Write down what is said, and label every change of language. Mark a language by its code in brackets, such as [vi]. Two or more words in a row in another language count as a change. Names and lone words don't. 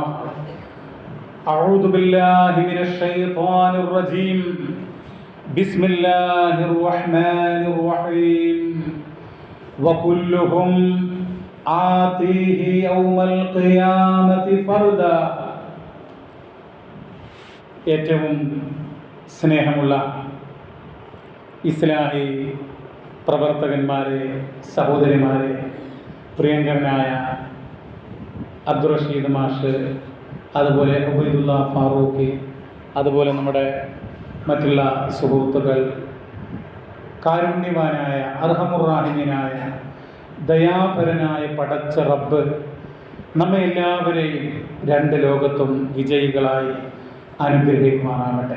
[ar] أعوذ بالله من الشيطان الرجيم. بسم الله الرحمن الرحيم. وكلهم آتيه يوم القيامة فردا. [ml] ഏറ്റവും സ്നേഹമുള്ള ഇസ്ലാഹി പ്രവർത്തകന്മാരെ, സഹോദരിമാരെ, പ്രിയങ്കരനായ അബ്ദുൾ റഷീദ് മാഷ്, അതുപോലെ ഉബൈദുള്ള ഫാറൂഖി, അതുപോലെ നമ്മുടെ മറ്റുള്ള സുഹൃത്തുക്കൾ, കാരുണ്യവാനായ അർഹമുറാഹിമീനായ ദയാപരനായ പടച്ച റബ്ബ് നമ്മെ എല്ലാവരെയും രണ്ട് ലോകത്തും വിജയികളായി അനുഗ്രഹിക്കുമാറാകട്ടെ.